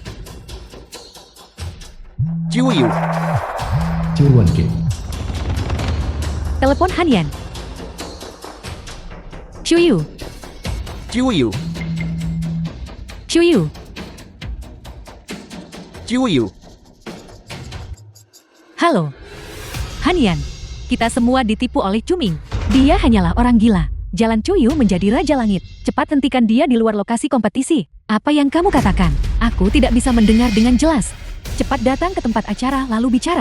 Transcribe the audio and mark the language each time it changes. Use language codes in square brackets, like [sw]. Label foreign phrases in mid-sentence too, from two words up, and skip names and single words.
[id] Chuyu, Chuan King. telepon Hanyan. Chuyu, Chuyu, Chuyu. Chuyu. Halo, Hanyan. Kita semua ditipu oleh Cuming. Dia hanyalah orang gila. Jalan Chuyu menjadi Raja Langit. Cepat hentikan dia di luar lokasi kompetisi. Apa yang kamu katakan? Aku tidak bisa mendengar dengan jelas. Cepat datang ke tempat acara lalu bicara.